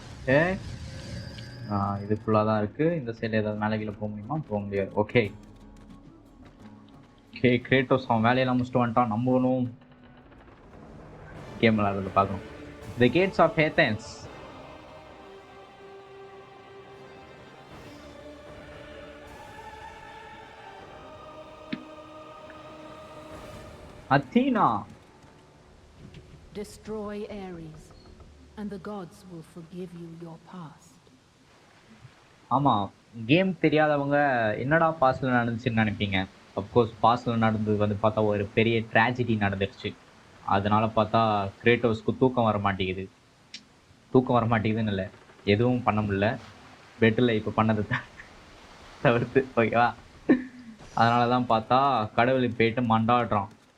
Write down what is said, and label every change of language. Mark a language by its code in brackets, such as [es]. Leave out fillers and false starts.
[ta] ஏ இது ஃபுல்லாக தான் இருக்குது இந்த சைடில் ஏதாவது மேலே கீழே போக முடியுமா போக முடியாது ஓகே ஓகே கிரேட்டோஸ் அவன் வேலையெல்லாம் முடிச்சுட்டு வந்துட்டான் நம்பணும் கேம் விளாட்றத பார்க்கணும் [en] the gates of Athens [ta] Athena. [en] Destroy Ares, and the gods will forgive you your past. [ta] ஆமாம், கேம் தெரியாதவங்க என்னடா பாஸ்டில் நடந்துச்சுன்னு நினைப்பீங்க. அஃப்கோர்ஸ் பாஸ்டில் நடந்தது வந்து பார்த்தா ஒரு பெரிய ட்ராஜடி நடந்துருச்சு. அதனால பார்த்தா கிரேட்டோஸ்க்கு தூக்கம் வர மாட்டேங்குது. தூக்கம் வர மாட்டேங்குதுன்னு இல்லை, எதுவும் பண்ண முடியல. பெட்டில் இப்போ பண்ணதை தவிர்த்து, ஓகேவா? அதனால தான் பார்த்தா கடவுளுக்கு போயிட்டு மண்டாடுறான்.